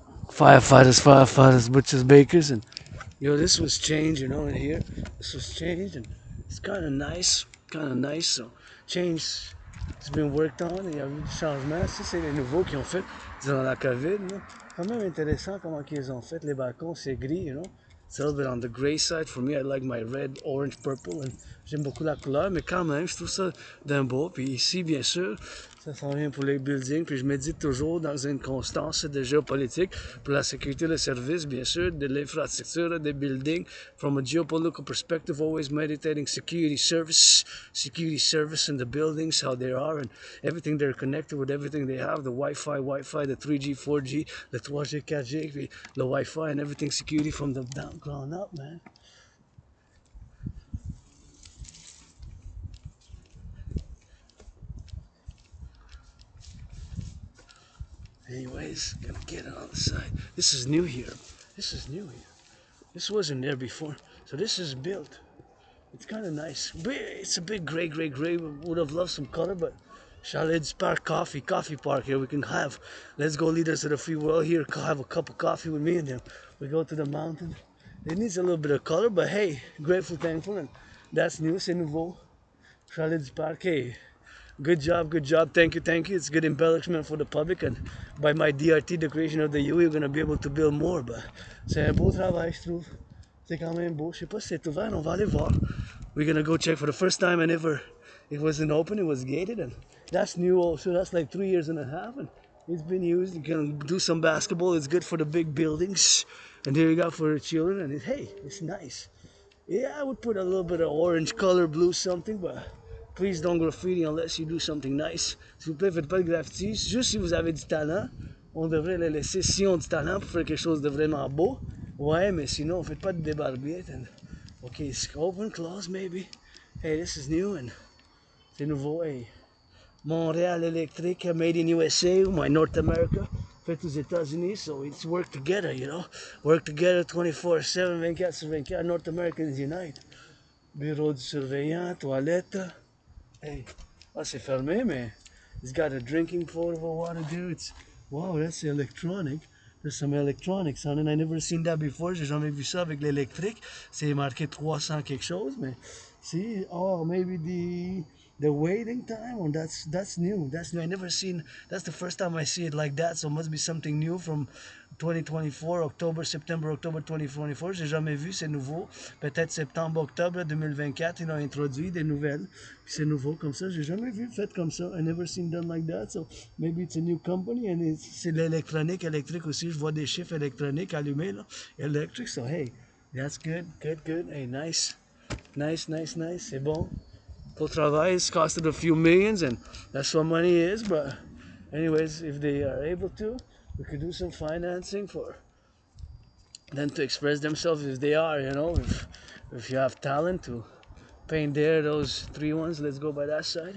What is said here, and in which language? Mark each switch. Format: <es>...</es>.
<en>Firefighters, butchers, bakers, and yo, this was changed, you know, in here. This was changed, and it's kind of nice. So, change, it's been worked on.</en> <fr>Il y a eu du changement. Ça, c'est les nouveaux qui ont fait durant la COVID. Là. Quand même intéressant comment ils ont fait. Les balcons, c'est gris,</fr> <en>you know. It's a little bit on the gray side. For me, I like my red, orange, purple.</en> <fr>And j'aime beaucoup la couleur, mais quand même, je trouve ça d'un beau. Puis ici, bien sûr, ça s'en vient pour les buildings. Puis je médite toujours dans une constance de géopolitique pour la sécurité, le service, bien sûr, de l'infrastructure, des buildings.</fr> <en>From a geopolitical perspective, always meditating security service in the buildings, how they are, and everything they're connected with, everything they have, the Wi-Fi, the 3G, 4G, the 3G, 4G, the Wi-Fi, and everything security from the ground up, man. Anyways, gonna get it on the side. This is new here. This wasn't there before. So this is built. It's kind of nice. It's a bit gray. Would have loved some color, but Chalet's Park Coffee Park here. We can have. Let's go leaders of the free world here. Have a cup of coffee with me, and then we go to the mountain. It needs a little bit of color, but hey, grateful, thankful, and that's new.</en> <fr>C'est nouveau.</fr> <en>Chalet's Park. Hey, good job. Thank you. It's good embellishment for the public, and by my DRT, the creation of the U, you're gonna be able to build more.</en> <fr>But c'est un beau travail, je trouve. C'est quand même beau. Je sais pas si c'est ouvert, on va aller voir.</fr> <en>We're gonna go check for the first time, and it wasn't open, it was gated, and that's new also. That's like 3 years and a half, and it's been used. You can do some basketball. It's good for the big buildings, and there you go for the children. And hey, it's nice. Yeah, I would put a little bit of orange color, blue something, but Please don't graffiti unless you do something nice.</en> <fr>S'il vous plaît, faites pas de graffiti. Juste si vous avez du talent, on devrait le laisser si on a du talent pour faire quelque chose de vraiment beau. Ouais, mais sinon, faites pas de débarbier.</fr> <en>Okay, open, close, maybe. Hey, this is new and</en> <fr>c'est nouveau.</fr> <en>Hey, Montréal électrique, made in USA, my North America,</en> <fr>fait aux États-Unis,</fr> <en>so it's work together, you know. Work together 24/7, 24/24, North Americans unite.</en> <fr>Bureau du surveillant, toilette.</fr> <en>Hey,</en> <fr>c'est fermé, mais</fr> <en>it's got a drinking potable water there. It's, wow, that's electronic. There's some electronics on it. I never seen that before.</en> <fr>J'ai jamais vu ça avec l'électrique. C'est marqué 300 quelque chose, mais</fr> <en>see, oh, maybe the waiting time, or that's new. That's new. I never seen. That's the first time I see it like that. So it must be something new from 2024, September, October 2024.</en> <fr>J'ai jamais vu, c'est nouveau. Peut-être septembre, octobre 2024, ils ont introduit des nouvelles. Puis c'est nouveau comme ça. J'ai jamais vu fait comme ça.</fr> <en>I never seen done like that. So maybe it's a new company and</en> <fr>c'est l'électronique, électrique aussi. Je vois des chiffres électroniques allumés là.</fr> <en>Electric. So hey, that's good, good, good. Hey, nice, nice, nice, nice.</en> <fr>C'est bon. Pour travail,</fr> <en>it's costed a few millions, and that's what money is. But anyways, if they are able to, we could do some financing for them to express themselves if they are, you know, if you have talent to paint there, those three ones, let's go by that side.</en>